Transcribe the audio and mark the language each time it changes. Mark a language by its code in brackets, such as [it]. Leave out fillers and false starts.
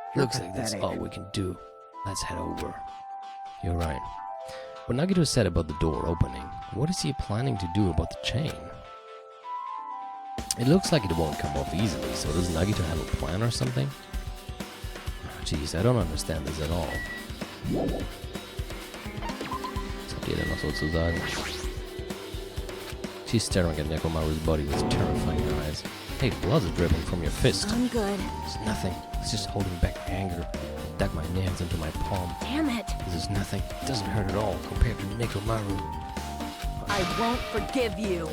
[en] Looks like that's all we can do. Let's head over. You're right. What Nagito said about the door opening, what is he planning to do about the chain? It looks like it won't come off easily, so does Nagito have a plan or something? Jeez, I don't understand this at all. [de] Was habt ihr denn noch so zu sagen? [en] She's staring at Nekomaru's body with terrifying eyes. Hey, blood's dripping from your fist. I'm good. It's nothing. It's just holding back my anger. I dug my nails into my palm. Damn it. This is nothing. It doesn't hurt at all compared to Nekomaru. I won't forgive you.